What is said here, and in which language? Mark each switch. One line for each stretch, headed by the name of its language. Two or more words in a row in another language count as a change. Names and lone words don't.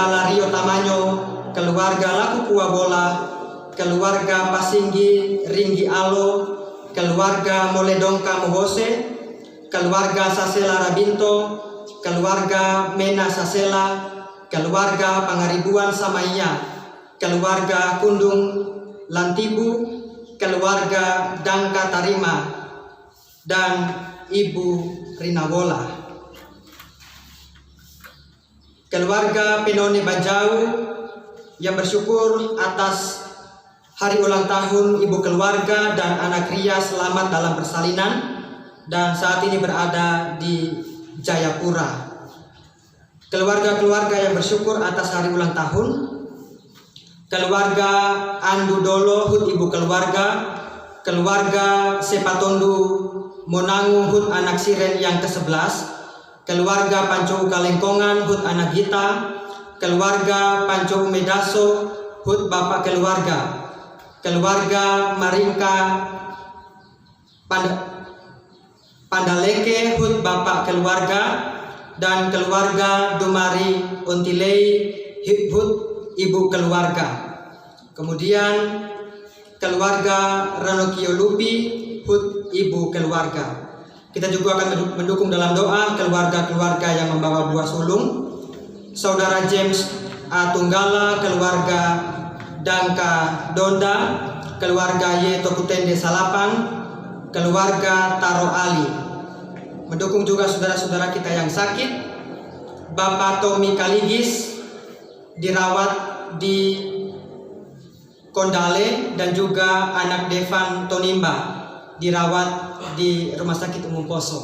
Indonesian: Lario Tamanyo, keluarga Lakukua Bola, keluarga Pasinggi Ringgi Alo, keluarga Moledongka Mohose, keluarga Sasela Rabinto, keluarga Mena Sasela, keluarga Pangaribuan Samaya, keluarga Kundung Lantibu, keluarga Dangka Tarima, dan Ibu Rinawola. Keluarga Penone Bajau yang bersyukur atas hari ulang tahun ibu keluarga dan anak Ria selamat dalam persalinan dan saat ini berada di Jayapura. Keluarga-keluarga yang bersyukur atas hari ulang tahun. Keluarga Andu Dolo hut ibu keluarga, keluarga Sepatondu Monangu hut anak Siren yang ke-11, keluarga Panco Kalengkongan hut anak Gita, keluarga Panco Medaso hut bapak keluarga, keluarga Maringka Pandaleke hut bapak keluarga, dan keluarga Dumari Untilei hut ibu keluarga. Kemudian keluarga Ranokio Lupi hut ibu keluarga. Kita juga akan mendukung dalam doa keluarga-keluarga yang membawa buah sulung. Saudara James A. Tunggala, keluarga Dangka Donda, keluarga Y. Tokutende Salapang, keluarga Taro Ali. Mendukung juga saudara-saudara kita yang sakit. Bapak Tommy Kaligis dirawat di Kondale dan juga anak Devan Tonimba dirawat di Rumah Sakit Umum Poso.